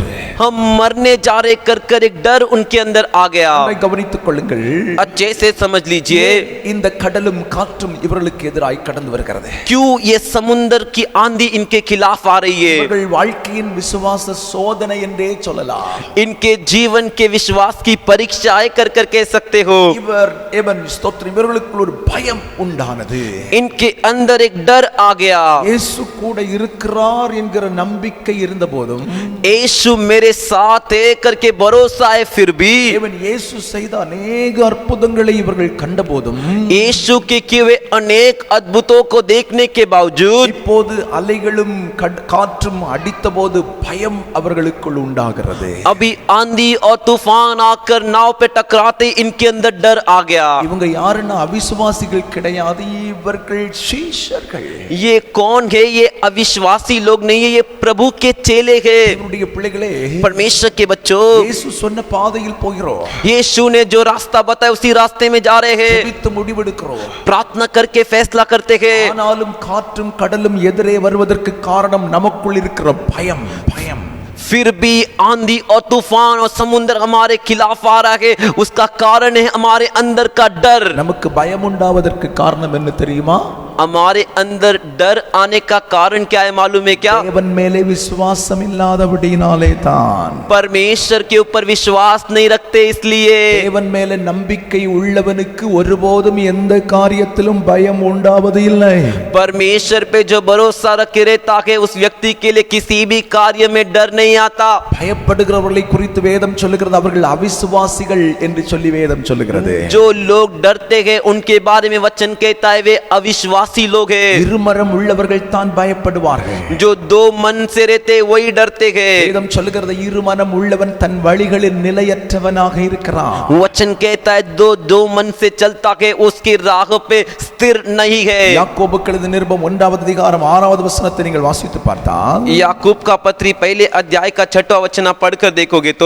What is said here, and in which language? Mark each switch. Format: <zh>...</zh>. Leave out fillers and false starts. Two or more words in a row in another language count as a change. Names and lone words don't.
<hi>हम मरने जा रहे कर एक डर उनके अंदर आ गया.</hi> <ta>கவனித்துக் கொள்ளுங்கள்.</ta> <hi>अच्छे से समझ लीजिए</hi> <ta>இந்த கடலும் காற்றும் இவர்களுக்கு எதிராய் கடந்து வருகிறது.</ta> <hi>क्यों ये समुद्र की आंधी इनके खिलाफ आ रही है.</hi> <ta>இவர்கள் வாழ்க்கையின் விசுவாச சோதனை என்றே சொல்லலாம்.</ta> <hi>इनके जीवन के विश्वास की परीक्षाएं कर कह सकते हो.</hi> <ta>ஸ்தோத்திரம், இவர்களுக்குள் ஒரு பயம் உண்டானது.</ta> <hi>इनके अंदर एक डर आ गया.</hi> <ta>இயேசு கூட இருக்கிறார் என்கிற நம்பிக்கை இருந்தபோதும்,</ta> <hi>यीशु मेरे साथ है करके भरोसा है, फिर भी</hi> <ta>தேவன் இயேசு செய்த अनेक அற்புதங்களை இவர்கள் கண்டபோதும்,</ta> <hi>यीशु के किए हुए अनेक अद्भुतों को देखने के बावजूद</hi> <ta>இப்போது அலைகளும் காற்றும் அடித்தபோது பயம் அவர்களுக்குள் உண்டாகிறது.</ta> <hi>अभी आंधी और तूफान आकर नाव पे टकराते इनके अंदर डर आ गया.</hi> <ta>இவங்க யாருன்னா அவிசுவாசிகள் கிடையாது, இவர்கள் சீஷர்கள்.</ta> <hi>ये कौन है? ये अविश्वासी लोग नहीं है, ये प्रभु के चेले हैं.</hi> <ta>இவருடைய பிள்ளைகளே,</ta> <hi>परमेश्वर के बच्चों,</hi> <ta>இயேசு சொன்ன பாதையில் போகிறோம்,</ta> <hi>यीशु ने जो रास्ता बताया उसी रास्ते में जा रहे हैं.</hi> <ta>ஜெபித்து முடிவெடுக்கிறோம்,</ta> <hi>प्रार्थना करके फैसला करते हैं.</hi> <ta>ஆனாலும் காற்றும் கடலும் எதிரே வருவதற்கு காரணம் நமக்குள் இருக்கிற பயம். பயம்.</ta> <hi>फिर भी आंधी और तूफान और समुद्र हमारे खिलाफ आ रहा है, उसका कारण है हमारे अंदर का डर.</hi> <ta>நமக்கு பயம் உண்டாவதற்கு காரணம் என்ன தெரியுமா?</ta> <hi>हमारे अंदर डर आने का कारण क्या है मालूम है क्या?</hi> <ta>தேவன் மேலே விசுவாசம் இல்லாதபடியினாலே தான்.</ta> <hi>परमेश्वर के ऊपर विश्वास नहीं रखते इसलिए.</hi> <ta>தேவன் மேலே நம்பிக்கை உள்ளவனுக்கு ஒருபோதும் எந்த காரியத்திலும் பயம் உண்டாவது இல்லை.</ta> <hi>परमेश्वर पे जो भरोसा रखे रहता है उस व्यक्ति के लिए किसी भी कार्य में डर नहीं आता.</hi> <ta>பயப்படுகிறவர்களை குறித்து வேதம் சொல்லுகிறது, அவர்கள் அவிசுவாசிகள் என்று சொல்லி வேதம் சொல்லுகிறது.</ta> <hi>जो लोग डरते हैं उनके बारे में वचन कहता है वे अविश्वासी लोग हैं.</hi> <ta>இருமரம் உள்ளவர்கள் தான் பயப்படுவார்கள்.</ta> <hi>जो दो मन से रहते वही डरते हैं.</hi> <ta>வேதம் சொல்லுகிறது, இருமனம் உள்ளவன் தன் வழிகளில் நிலையற்றவனாக இருக்கிறான்.</ta> <hi>वचन कहता है दो मन से चलता है उसकी राह पे स्थिर नहीं है.</hi> <ta>யாக்கோபுக்கு எழுதின நிருபம் 1வது அதிகாரம் 6வது வசனத்தை நீங்கள் வாசித்து பார்த்தால்,</ta> <hi>याकूब का पत्री पहले अध्याय का 6वां वचन आप पढ़कर देखोगे तो</hi>